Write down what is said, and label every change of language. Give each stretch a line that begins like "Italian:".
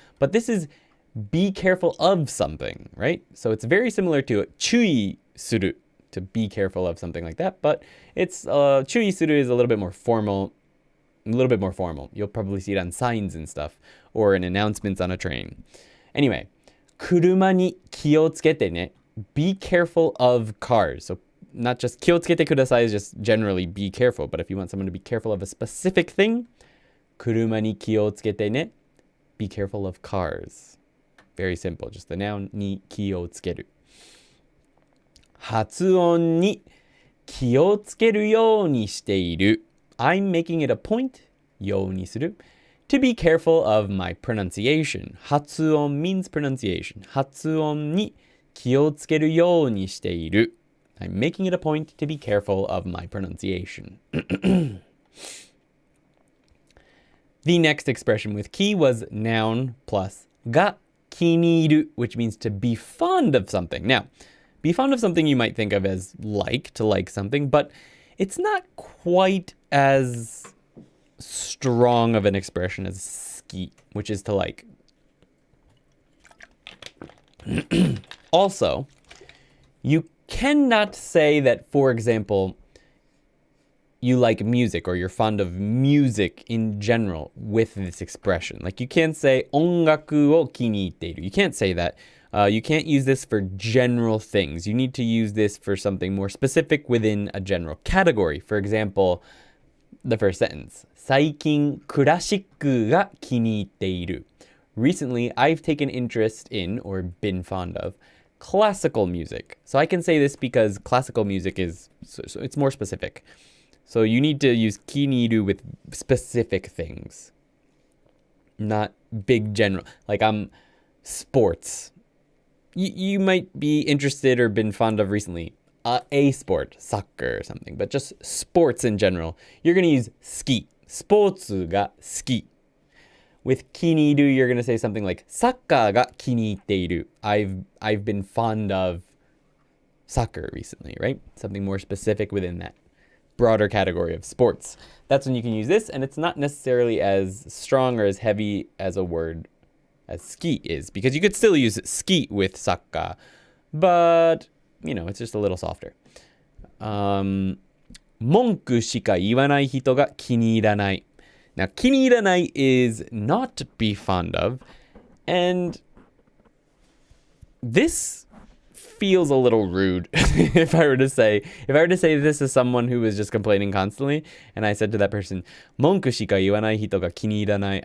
English: But this is be careful of something, right? So it's very similar to
Japanese: 注意する,
English: to be careful of something like that. But it's
Japanese: 注意する
English: is a little bit more formal. You'll probably see it on signs and stuff or in announcements on a train. Anyway,
Japanese: 車に気をつけてね.
English: Be careful of cars. So not just
Japanese: 気をつけてください
English: is just generally be careful. But if you want someone to be careful of a specific thing,
Japanese: 車に気をつけてね.
English: Be careful of cars. Very simple. Just the noun
Japanese: に気をつける. 発音に気をつけるようにしている.
English: I'm making it a point,
Japanese: ようにする,
English: to be careful of my pronunciation. 発音 means pronunciation.
Japanese: 発音に気をつけるようにしている.
English: I'm making it a point to be careful of my pronunciation. The next expression with き was noun plus
Japanese: が気に入る,
English: which means to be fond of something. Now, be fond of something you might think of as like, to like something, but it's not quite as strong of an expression as
Japanese: 好き,
English: which is to like. Also, you cannot say that, for example, you like music or you're fond of music in general with this expression. Like you can't say
Japanese: 音楽を気に入っている.
English: You can't say that. You can't use this for general things. You need to use this for something more specific within a general category. For example, the first sentence.
Japanese: 最近クラシックが気に入っている.
English: Recently, I've taken interest in or been fond of classical music. So I can say this because classical music is, so it's more specific. So you need to use
Japanese: 気に入る
English: with specific things. Not big general. Like sports. You might be interested or been fond of recently a sport, soccer or something, but just sports in general. You're going to use
Japanese: 好き. スポーツが好き.
English: With
Japanese: 気に入る,
English: you're going to say something like
Japanese: サッカーが気に入っている.
English: I've been fond of soccer recently, right? Something more specific within that broader category of sports. That's when you can use this, and it's not necessarily as strong or as heavy as a word as
Japanese: 好き
English: is, because you could still use 好き with サッカー, but, you know, it's just a little softer.
Japanese: 文句しか言わない人が気に入らない.
English: Now,
Japanese: 気に入らない
English: is not to be fond of, and this feels a little rude if I were to say this is someone who was just complaining constantly, and I said to that person,
Japanese: 文句しか言わない人が気に入らない.